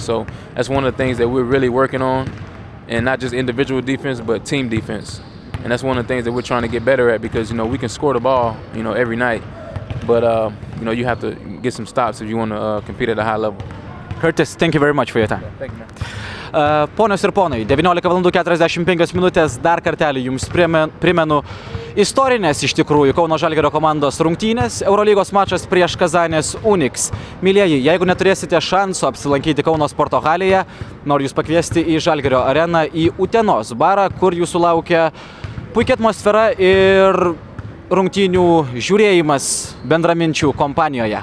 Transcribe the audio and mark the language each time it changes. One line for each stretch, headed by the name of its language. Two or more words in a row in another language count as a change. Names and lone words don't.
English: So that's one of the things that we're really working on. And not just individual defense, but team defense. And that's one of the things that we're trying to get better at because, you know, we can score the ball, you know, every night. But, you know, you have to get some stops if you want to compete at a high level. Curtis, thank you very much for your time. Thank you, man.
Lithuanian: Ponios ir ponai, 19:45 dar kartelį jums primenu istorinės iš tikrųjų Kauno Žalgirio komandos rungtynės, Eurolygos mačas prieš Kazanės Unics. Mylieji, jeigu neturėsite šansų apsilankyti Kauno sporto halėje, noriu jūs pakviesti į Žalgirio areną, į Utenos barą, kur jūsų laukia puikia atmosfera ir rungtynių žiūrėjimas bendraminčių kompanijoje.